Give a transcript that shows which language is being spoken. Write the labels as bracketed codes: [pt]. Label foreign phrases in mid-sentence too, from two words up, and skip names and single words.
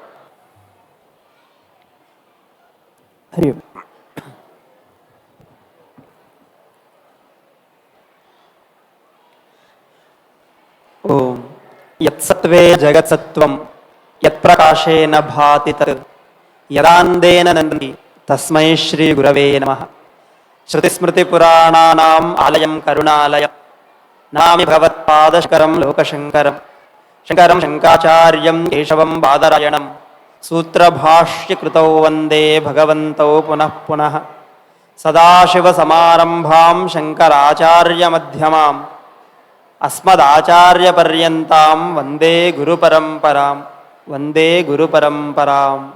[sa] ಹರಿ ಓಂ. ಓಂ ಯತ್ಸತ್ವೇ ಜಗತ್ಸತ್ವಂ ಯತ್ಪ್ರಕಾಶೇನ ಭಾತಿ ತತ್ ಯದಾಂದೇನ ನಂದಿ ತಸ್ಮೈ ಶ್ರೀ ಗುರವೇ ನಮಃ. ಶ್ರುತಿಸ್ಮೃತಿಪುರಾಣಾನಾಂ ಆಲಯಂ ಕರುಣಾಲಯಂ ನಮಾಮಿ ಭಗವತ್ಪಾದಶಂಕರಂ ಲೋಕಶಂಕರಂ. ಶಂಕರಂ ಶಂಕರಾಚಾರ್ಯಂ ಕೇಶವಂ ಬಾದರಾಯಣಂ ಸೂತ್ರಭಾಷ್ಯಕೃತೌ ವಂದೇ ಭಗವಂತೌ ಪುನಃ ಪುನಃ. ಸದಾಶಿವಸಮಾರಂಭಾಂ ಶಂಕರಾಚಾರ್ಯಮಧ್ಯಮಾಂ ಅಸ್ಮದಾಚಾರ್ಯಪರ್ಯಂತಾಂ ವಂದೇ ಗುರುಪರಂಪರಾಂ ವಂದೇ ಗುರುಪರಂಪರಾಂ.